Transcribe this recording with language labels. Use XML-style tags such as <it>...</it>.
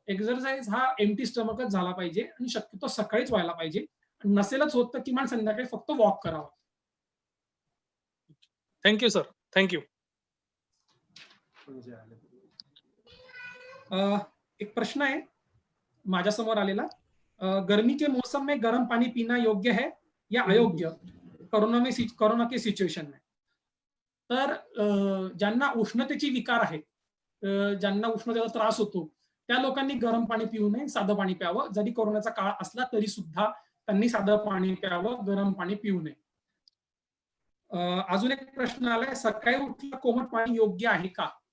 <mr>Exercise हा empty स्टमकच झाला पाहिजे आणि शक्यतो सकाळीच व्हायला पाहिजे. नसेलच होत तर किमान संध्याकाळी फक्त वॉक करावा.</mr> <en>Thank you sir, thank you.</en> <mr>एक प्रश्न आहे माझ्यासमोर आलेला.</mr> <hi>गर्मी के मौसम में गर्म पानी पीना योग्य है या अयोग्य कोरोना के सिच्युएशन में?</hi> <mr>तर ज्यांना उष्णतेची विकार आहेत, ज्यांना उष्णतेचा त्रास होतो, त्या लोकांनी गरम पाणी पिऊ नये, साधं पाणी प्यावं. जरी कोरोनाचा काळ असला तरी सुद्धा त्यांनी साधं पाणी प्यावं, गरम पाणी पिऊ नये. अजून एक प्रश्न आलाय, सकाळी उठल्यावर कोमट पाणी योग्य आहे का?</mr>